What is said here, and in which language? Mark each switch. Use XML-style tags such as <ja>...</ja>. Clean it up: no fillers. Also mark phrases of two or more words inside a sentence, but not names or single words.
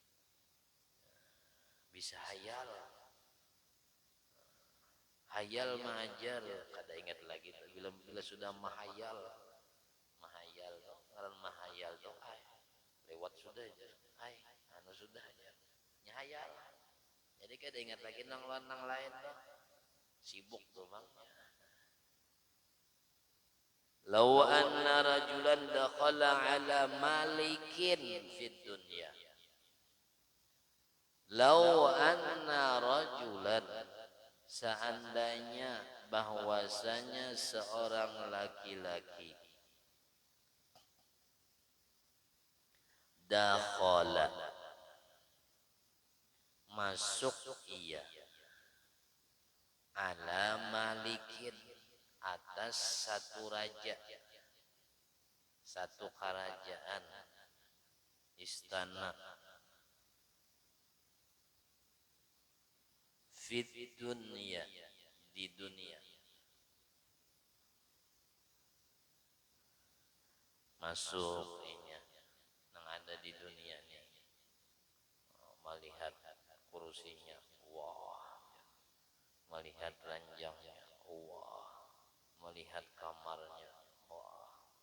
<bjn>Bisa hayal mengajar kada ingat lagi bila sudah mahayal tuh ngaran mahayal tuh lewat sudah aja sudah aja nyahayal jadi kada ingat lagi nang lain tuh sibuk tuh bang.</bjn> <ar>لو أن رجلا دخل على ملك في الدنيا لو أن رجلا</ar> <bjn>seandainya bahwasanya seorang laki-laki</bjn> <ar>dakhala</ar> <bjn>masuk ia</bjn> <ar>على ملك</ar> <bjn>atas satu raja satu kerajaan istana</bjn> <ar>في الدنيا</ar> <bjn>di dunia masuk inya yang ada di dunia nih melihat kursinya wah melihat ranjangnya wah melihat kamarnya wah</bjn>